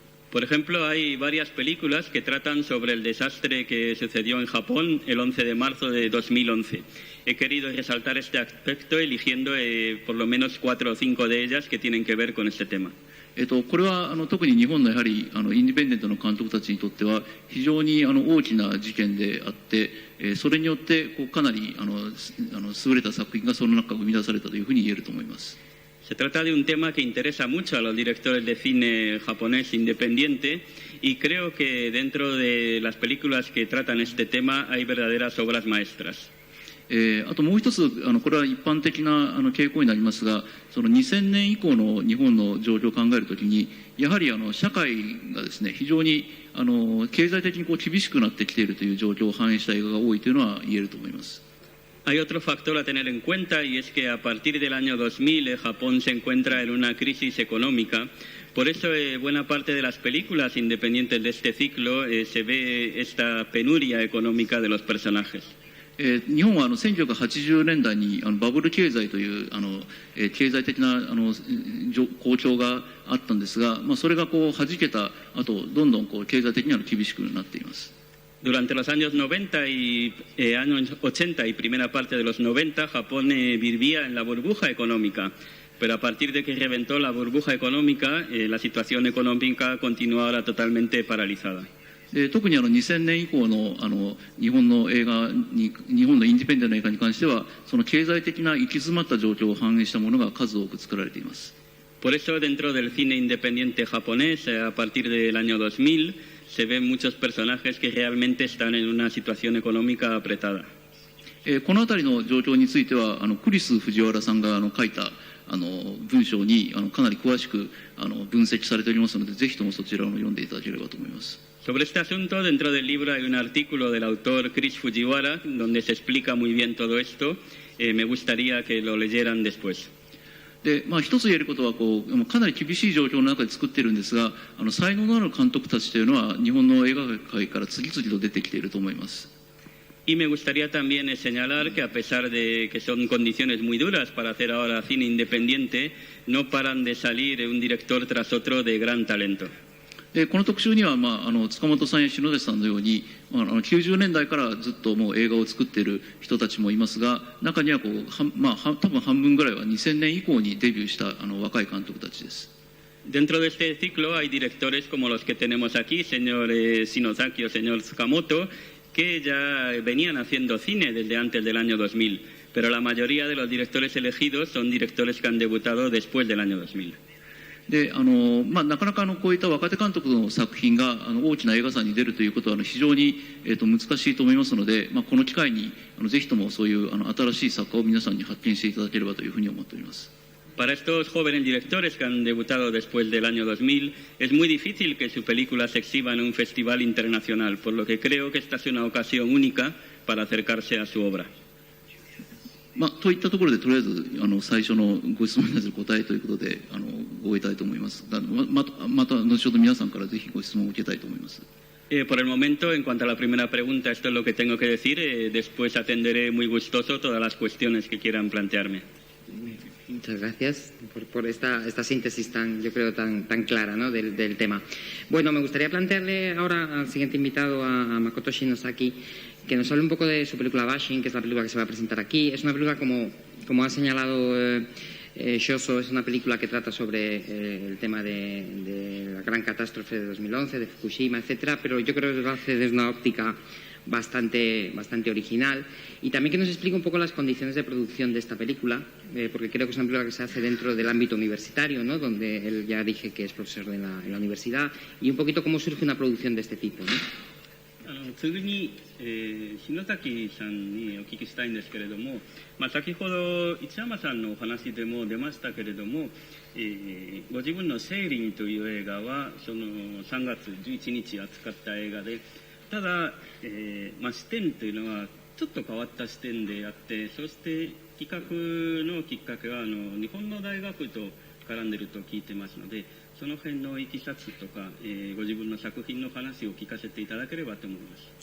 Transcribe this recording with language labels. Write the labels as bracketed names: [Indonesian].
[Spanish] Por ejemplo, hay varias películas que tratan sobre el desastre que sucedió en Japón el 11 de marzo de 2011. He querido resaltar este aspecto eligiendo por lo menos 4 o 5 de ellas que tienen que ver con este tema. [Japanese] これは特に日本のやはりインディペンデントの監督たちにとっては非常に大きな事件であって、それによってかなり優れた作品がその中から生み出されたというふうに言えると思います。 [Spanish] Se trata de un tema que interesa mucho a los directores de cine japonés independiente y creo que dentro de las películas que tratan este tema hay verdaderas obras maestras. [Japanese] あともう一つこれは一般的な傾向になりますが、その2000年以降の日本の状況を考えるときにやはり社会がですね非常に経済的に厳しくなってきているという状況を反映した映画が多いというのは言えると思います。 [Spanish] Hay otro factor a tener en cuenta y es que a partir del año 2000 Japón se encuentra en una crisis económica. Por eso buena parte de las películas independientes de este ciclo se ve esta penuria económica de los personajes. [Japanese] 日本は1980年代にバブル経済という経済的な好調があったんですが、それが弾けた後どんどん経済的に厳しくなっています。 [Spanish] Durante los años 90 y años 80 y primera parte de los 90, Japón vivía en la burbuja económica. Pero a partir de que reventó la burbuja económica, la situación económica continúa ahora totalmente paralizada. [Japanese] 特に2000年以降の日本の映画に日本のインディペンデントな映画に関してはその経済的な行き詰まった状況を反映したものが数多く作られています。 [Spanish] Por eso dentro del cine independiente japonés, a partir del año 2000, se ven muchos personajes que realmente están en una situación económica apretada. [Japanese] このあたりの状況についてはクリス藤原さんが書いた文章にかなり詳しく分析されておりますので、ぜひともそちらを読んでいただければと思います。 [Spanish] Sobre este asunto, dentro del libro hay un artículo del autor Chris Fujiwara donde se explica muy bien todo esto. Me gustaría que lo leyeran después. [Japanese] で一つ言えることはかなり厳しい状況の中で作っているんですが、才能のある監督たちというのは日本の映画界から次々と出てきていると思います。 [Spanish] Y me gustaría también señalar que a pesar de que son condiciones muy duras para hacer ahora cine independiente, no paran de salir un director tras otro de gran talento. [Japanese] この特集には、塚本さんや篠崎さんのように90年代からずっともう映画を作っている人たちもいますが、中には多分半分ぐらいは2000年以降にデビューした若い監督たちです。 [Spanish] Dentro de este ciclo hay directores como los que tenemos aquí, señor Shinozaki o señor Tsukamoto, que ya venían haciendo cine desde antes del año 2000, pero la mayoría de los directores elegidos son directores que han debutado después del año 2000. [Japanese] でなかなかこういった若手監督の作品が大きな映画祭に出るということは非常に、難しいと思いますので、この機会にぜひともそういう新しい作家を皆さんに発見していただければというふうに思っております。 [Spanish] Para estos jóvenes directores que han debutado después del año 2000, es muy difícil que su película se exhiba en un festival internacional, por lo que creo que esta es una ocasión única para acercarse a su obra. [Japanese] といったところでとりあえず最初のご質問に対する答えということで終えたいと思います。また後ほど皆さんからぜひご質問を受けたいと思います。 [Spanish] Por el momento, en cuanto a la primera pregunta, esto es lo que tengo que decir. Después atenderé muy gustoso todas las cuestiones que quieran plantearme. Muchas gracias por esta síntesis yo creo, tan clara, ¿no?, del tema. Bueno, me gustaría plantearle ahora al siguiente invitado, a Makoto Shinosaki, que nos hable un poco de su película Bashing, que es la película que se va a presentar aquí. Es una película, como ha señalado Shoso, es una película que trata sobre el tema de la gran catástrofe de 2011, de Fukushima, etcétera, pero yo creo que lo hace desde una óptica bastante original, y también que nos explique un poco las condiciones de producción de esta película, porque creo que es una película que se hace dentro del ámbito universitario, ¿no?, donde él ya dije que es profesor en la universidad, y un poquito cómo surge una producción de este tipo, ¿no? [Japanese] 次に、篠崎さんにお聞きしたいんですけれども、先ほど市山さんのお話でも出ましたけれども、ご自分の「セーリン」という映画はその3月11日扱った映画で、ただ、視点というのはちょっと変わった視点であって、そして企画のきっかけは日本の大学と絡んでいると聞いてますので、その辺のいきさつとか、ご自分の作品の話を聞かせていただければと思います。